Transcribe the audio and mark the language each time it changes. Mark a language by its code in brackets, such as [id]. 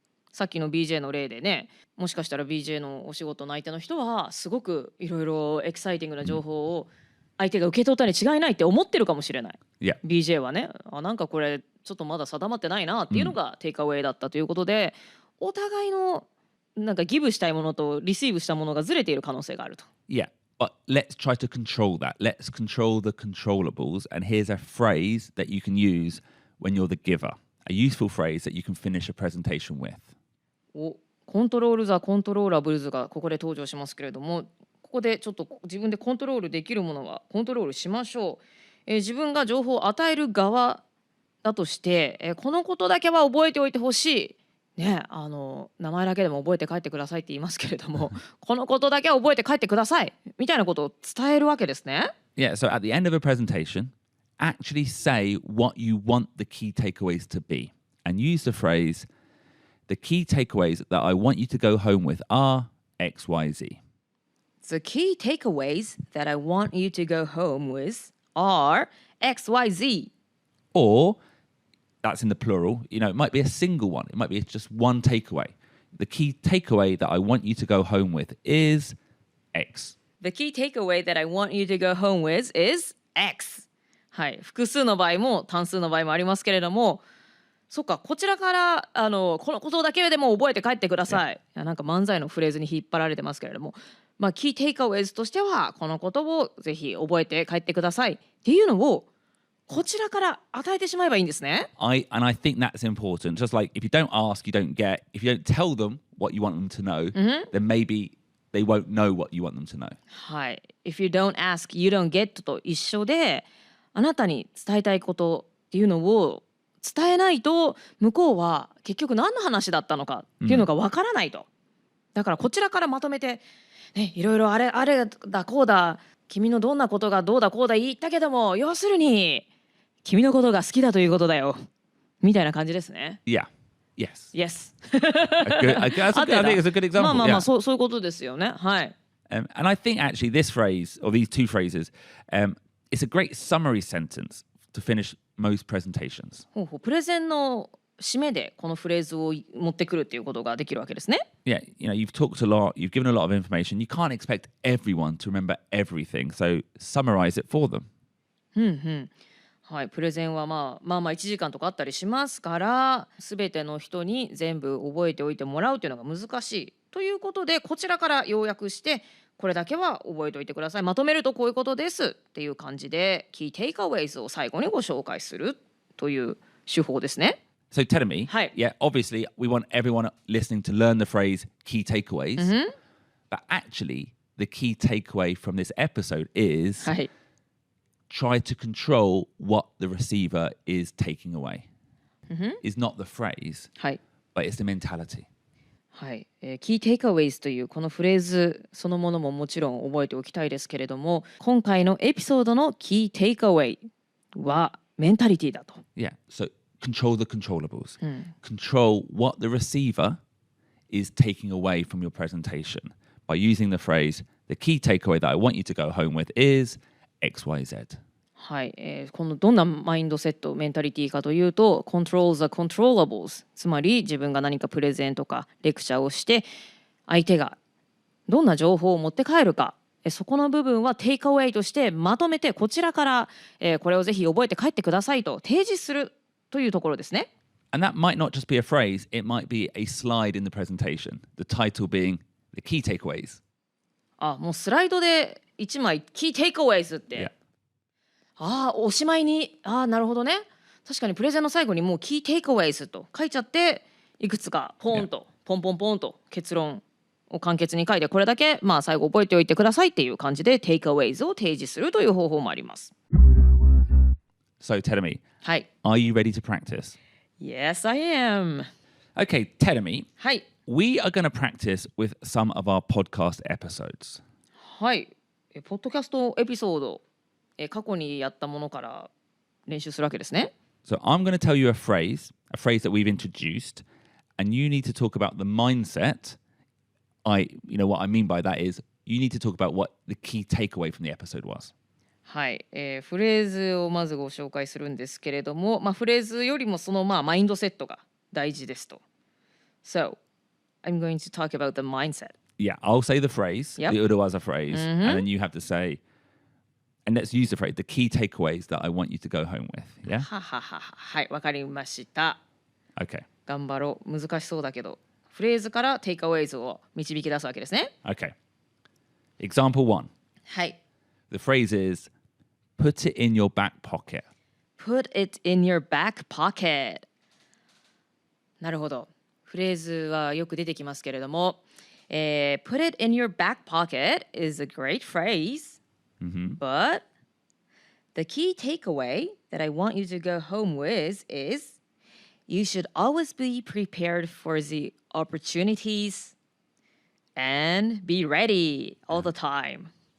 [ja] さっきの BJ の例でね、もしかしたら BJ のお仕事の相手の人はすごくいろいろエキサイティングな情報を相手が受け取ったに違いないって思ってるかもしれない。 [en] Yeah. [ja] BJ はね、なんかこれちょっとまだ定まってないなっていうのがテイクアウェイだったということで、お互いのなんかギブしたいものとリシーブしたものがずれている可能性があると。 [en] Yeah, but let's try to control that. Let's control the controllables. And here's a phrase that you can use when you're the giver. A useful phrase that you can finish a presentation with. [ja] コントロールザコントローラブルズがここで登場しますけれども、ここでちょっと自分でコントロールできるものはコントロールしましょう。自分が情報を与える側だとして、このことだけは覚えておいてほしい。ね、名前だけでも覚えて帰ってくださいって言いますけれども、このことだけは覚えて帰ってくださいみたいなことを伝えるわけですね。 [en] Yeah, so at the end of a presentation, actually say what you want the key takeaways to be. And use the phrase, the key takeaways that I want you to go home with are XYZ. The key takeaways that I want you to go home with are XYZ. Or, that's in the plural, it might be a single one. It might be just one takeaway. The key takeaway that I want you to go home with is X. The key takeaway that I want you to go home with is X. [ja] はい、複数の場合も単数の場合もありますけれども、そっか、こちらからこのことだけでも覚えて帰ってください。いやなんか漫才のフレーズに引っ張られてますけれども、キーテイクアウェイズとしてはこのことをぜひ覚えて帰ってくださいっていうのをこちらから与えてしまえばいいんですね。 [en] I think that's important. Just like if you don't ask, you don't get. If you don't tell them what you want them to know, then maybe they won't know what you want them to know. [ja] はい。 [en] If you don't ask, you don't get [ja] と一緒で、あなたに伝えたいことっていうのを伝えないと向こうは結局何の話だったのかっていうのがわからないと。だからこちらからまとめて、ね、いろいろあれだこうだ君のどんなことがどうだこうだ言ったけども要するに君のことが好きだということだよみたいな感じですね。 [en] Yeah. Yes. Yes. I think it's a good example. [ja] まあそういうことですよね。はい。 [en] And I think actually this phrase or these two phrases, it's a great summary sentence to finish most presentations. [ja] ほうほう、プレゼンの締めでこのフレーズを持ってくるっていうことができるわけですね。 [en] Yeah, you've talked a lot, you've given a lot of information. You can't expect everyone to remember everything, so summarize it for them. [ja] はい、プレゼンはまあ1時間とかあったりしますから、全ての人に全部覚えておいてもらうというのが難しいということで、こちらから要約してこれだけは覚えておいてください。まとめるとこういうことですっていう感じで、キーテイクアウェイズを最後にご紹介するという手法ですね。 [en] So tell me, yeah, obviously we want everyone listening to learn the phrase key takeaways, but actually the key takeaway from this episode is try to control what the receiver is taking away. Is not the phrase, but it's the mentality. [ja] はい、キーテイクアウェイズというこのフレーズそのものももちろん覚えておきたいですけれども、今回のエピソードのキーテイクアウェイはメンタリティだと。 [en] Yeah, so control the controllables. Control what the receiver is taking away from your presentation by using the phrase, the key takeaway that I want you to go home with is XYZ. [ja] はい、このどんなマインドセットメンタリティかというと [en] Control the controllables、 [ja] つまり自分が何かプレゼンとかレクチャーをして相手がどんな情報を持って帰るか、そこの部分はテイクアウェイとしてまとめてこちらから、これをぜひ覚えて帰ってくださいと提示するというところですね。 [en] And that might not just be a phrase, it might be a slide in the presentation, the title being the key takeaways. [ja] もうスライドで1枚キーテイクアウェイズって、おしまいに、なるほどね。確かにプレゼンの最後にもうキーテイクアウェイズと書いちゃって、いくつかポンと、ポンポンポンと結論を簡潔に書いて、これだけ最後覚えておいてくださいっていう感じでテイクアウェイズを提示するという方法もあります。 [en] So tell me, are you ready to practice? Yes, I am. Okay, tell me. [ja] はい。 [en] We are going to practice with some of our podcast episodes. [ja] はい。ポッドキャストエピソード、過去にやったものから練習するわけですね。 [en] So I'm going to tell you a phrase that we've introduced, and you need to talk about the mindset. What I mean by that is you need to talk about what the key takeaway from the episode was. [ja] はい、フレーズをまずご紹介するんですけれども、フレーズよりもそのマインドセットが大事ですと。 [en] So, I'm going to talk about the mindset. Yeah, I'll say the phrase, the urawaza phrase, and then you have to say, and let's use the phrase, the key takeaways that I want you to go home with. Yeah? [ja] はい、わかりました。 [en] Okay. [ja] 頑張ろう。難しそうだけど、フレーズからテイクアウェイズを導き出すわけですね。 [en] Okay. Example 1. [ja] はい。 [en] The phrase is, put it in your back pocket. Put it in your back pocket. [ja] なるほど。フレーズはよく出てきますけれども、 [en] put it in your back pocket is a great phrase, but the key takeaway that I want you to go home with is you should always be prepared for the opportunities and be ready all the time.